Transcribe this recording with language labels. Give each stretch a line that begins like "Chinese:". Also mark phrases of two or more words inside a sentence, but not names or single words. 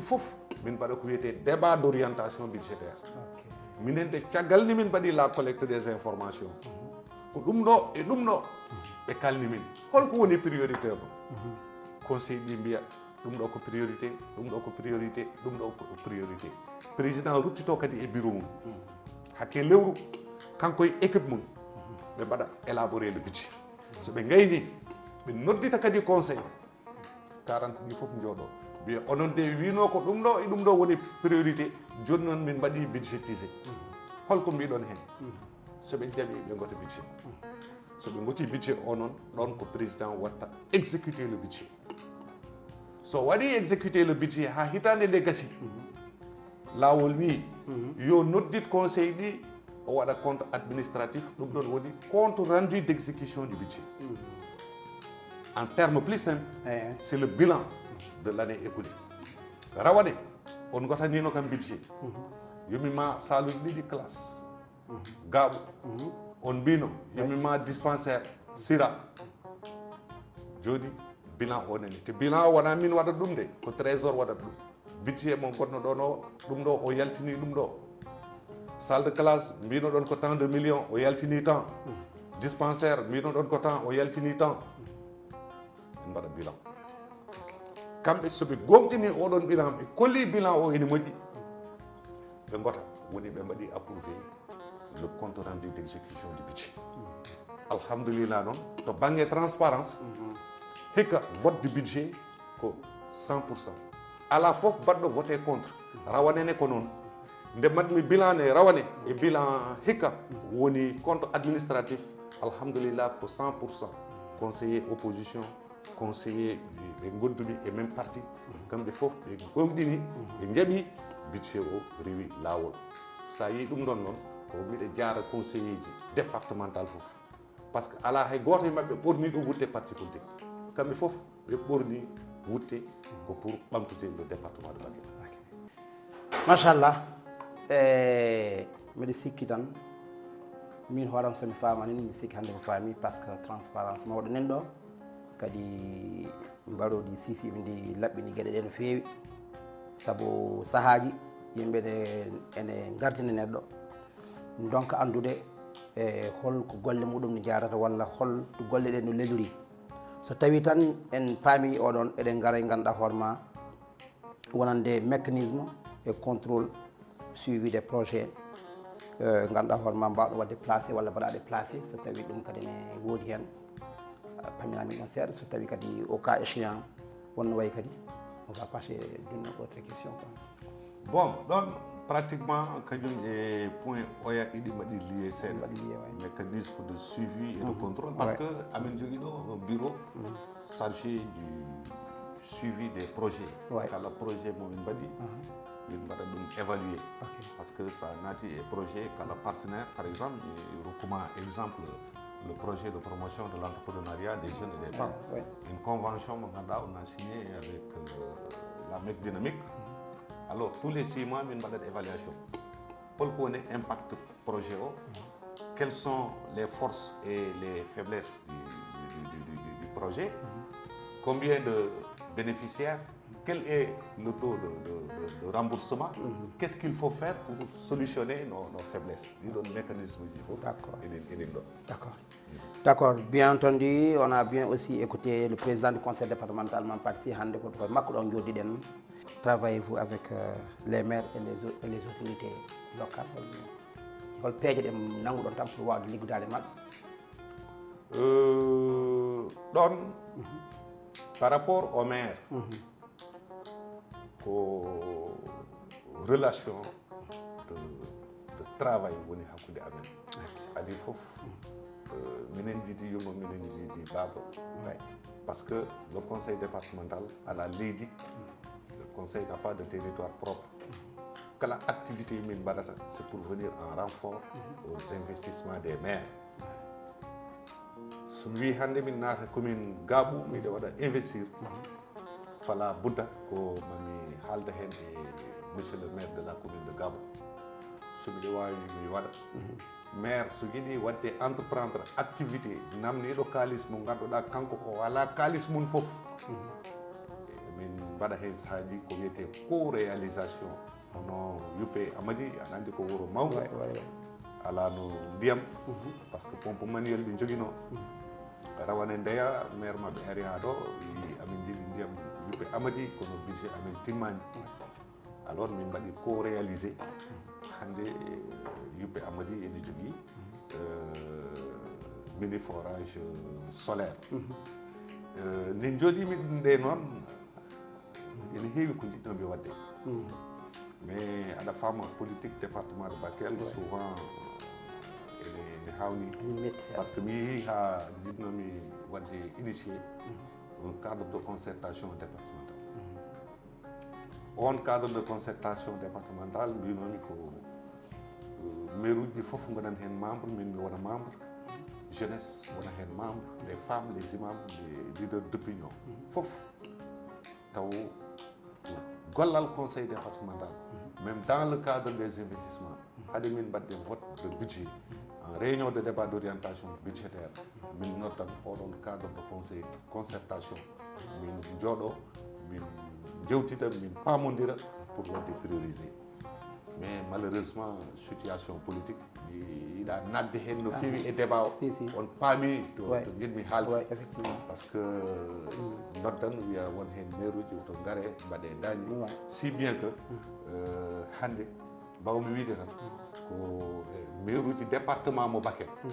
Fula: fof min mbaɗa ko wiyete
French: débat d' orientation budgétaire
Fula: minen de caggal ni min mbaɗi
French: la collecte des informations
Fula: ko ɗum ɗo e ɗum ɗo ɓe kalni min holko woni priorité ɗum conseil ɗi mbiya ɗum ɗo ko priorité ɗum ɗo ko priorité ɗum ɗo ko priorité président ruttito kadi e bureau mum hakke lewru kanko e équipe mum ɓe mbaɗa
French: élaboré le budget
Fula: so ɓe gayni ɓe noddita kadi conseil 40 ɗi fof jooɗo mbiya onon de wino ko ɗum ɗo e ɗum ɗo woni priorité joni noon min mbaɗi budgétisé holko mbiɗon hen soɓe jaaɓi ɓe gota budget soɓe goti budget o noon ɗon ko président watta
French: exécuté le budget
Fula: so waɗi
French: exécuté le budget
Fula: ha hitande nde gasi lawol wi yo noddit conseil ɗi o waɗa
French: compte administratif
Fula: ɗum ɗon woni
French: compte rendu d' exécution du budget en terme plus simple c'est le bilan de l' année écoulée
Fula: rawane on gotanino kam budget yomima saluji ɗiɗi classe gaaɓo on mbino yomima dispensaire sira joni bilan o nani te bilan o wona min waɗat ɗum de ko trésor waɗat ɗum budget mo gonno ɗon o ɗum ɗo o yaltini ɗum ɗo
French: salle de classe
Fula: mbino ɗon ko
French: tant de millions
Fula: o yaltini temps dispensaire mbino ɗon ko temps o yaltini temps en mbaɗa bilan kamɓe soɓe gomɗini oɗon bilan ɓe kolli bilan o ene moƴƴi ɓe gota woni ɓe mbaɗi
French: approuvé le compte rendu d' exécution du budget
Fula: alhamdulillah noon to banggue transparence hikka
French: vote du budget
Fula: ko 100%. ala foof baɗɗo
French: voté contre
Fula: rawanene ko noon nde mbaɗmi bilan ne rawane e bilan hikka woni
French: compte administratif
Fula: alhamdulillah ko 100%. conseiller opposition conseiller ɓe gondumi e
French: même parti
Fula: kamɓe fof ɓe gomɗini ɓe jaaɓi budget o rewi lawol sa yi ɗum ɗon noon ko miɗe jaara conseiller ji départemental fof
French: par ce que
Fula: ala hay goto e mabɓe ɓorni ɗum wutte
French: parti politique
Fula: kamɓe fof ɓe ɓorni wutte ko pour ɓamtude
French: le département de Bakel.
Fula: machallah mbiɗa sikki tan min hooram somi famani mi sikki hannde mi faami
French: par ce que
Fula: transparence mawɗo nen ɗo kadi mbaɗoɗi sisiɓe ndi laɓɓini gueɗe ɗe no feewi saabu sahaji yimɓe ene gardina neɗɗo donc andude e holko golle muɗum ne jarata walla hol to golle ɗe no lelori so tawi tan en paami oɗon eɗen gara e ganduɗa hoorema wonande
French: mécanisme et contrôle suivi des projets
Fula: ganduɗa hoorema mbawɗo wadde placé walla mbaɗaɗe placé so tawi ɗum kadi ne woodi hen paminamin ɗon seeɗa so tawi kadi
French: au cas échéant
Fula: wonno way kadi
French: on va passer d'une autre question
Fula: bon ɗon pratiquement kañum e point oya ɗiɗi mbaɗi lié seeɗa
French: mécanisme de suivi et de contrôle par ce que
Fula: amin jogui ɗo
French: un bureau chargé du suivi des projets
Fula: kala projet momin mbaɗi min mbaɗa ɗum évaluer
French: par ce que
Fula: ça naati e projet kala partenaire
French: par exemple rokkuma exemple le projet de promotion de l'entrepreneuriat des jeunes et des femmes une convention
Fula: mo ganduɗa
French: on a signé avec la MEC Dynamique alors tous les 6 mois
Fula: min mbaɗat
French: évaluation
Fula: holko woni
French: impact projet o quelles sont les forces et les faiblesses du projet combien de bénéficiaires quel est le taux de remboursement, qu'est-ce qu'il faut faire pour solutionner nos faiblesses. Il y a un mécanisme qu'il faut. D'accord. D'accord. D'accord, bien entendu, on a bien aussi écouté le président du conseil départemental, Mampadsi Hande, travaillez-vous avec les maires et les autorités locales
Fula: hol peeje ɗe nanguɗon tan
French: pour
Fula: wawde liggudade mabɓe
French: ɗon par rapport au maire ko relation de travail
Fula: woni hakkude amen adi fof minen jiidi yongo minen jiidi baaba
French: parce que le conseil départemental à la leydi le conseil n'a pas de territoire propre. Quelle activité
Fula: min mbaɗata
French: c'est pour venir en renfort aux investissements des maires.
Fula: So mi wi hannde min naata commune Gabou miɗe waɗa investir fala budda ko mami haalda heen e
French: monsieur le maire de la commune
Fula: de Gabou so miɗe waawi mi waɗa maire so yiɗi wadde entreprendre activité namniɗo kaalis mo ngannduɗaa kanko o alaa kaalis mum fof min mbaɗa heen sahaaji ko wiyete co-réalisation hono yuppe amadi aɗa anndi ko wuro mawgo ala no ndiyam
French: par ce que pompe manuel
Fula: ɓe joguino rawane ndeya maire maɓɓe ari ha ɗo wi amin jiiɗi ndiyam yuppe amadi kono budget amin timmani alors min mbaɗi
French: co réalisé
Fula: hande yuppe amadi ene jogui mini
French: forage solaire
Fula: nde jooɗimi nde noon ene heewi ko jiɗɗoɓe wadde mais aɗa faama
French: politique département de Bakel
Fula: souvent ene hawni
French: par ce que
Fula: mi yeehi ha jiɗnomi wadde initié
French: un cadre de concertation départemental
Fula: on
French: cadre de concertation départemental
Fula: mbinomi ko maire uji ɗi fof gonani hen membre min mi wona membre jeunesse wona hen membre
French: les femmes les imams les leaders d'opinion
Fula: fof taw
French: gollal conseil départemental même dans le cadre des investissements
Fula: hade min mbadde
French: vote de budget en réunion de débat d'orientation
Fula: budgétaire min noddan oɗon
French: cadre de conseil concertation
Fula: min jooɗo min jewtida min pamodira pour wadde prioriser mais malheureusement
French: situation politique
Fula: yiɗa nadde hen no feewi e débat o on paami to jiɗmi haalde
French: par ce que
Fula: noddan wiya won hen maire uji to gaare mbaɗe dañi
French: si bien que
Fula: hande mbawmi wiide tan ko maire uji département mo Bakel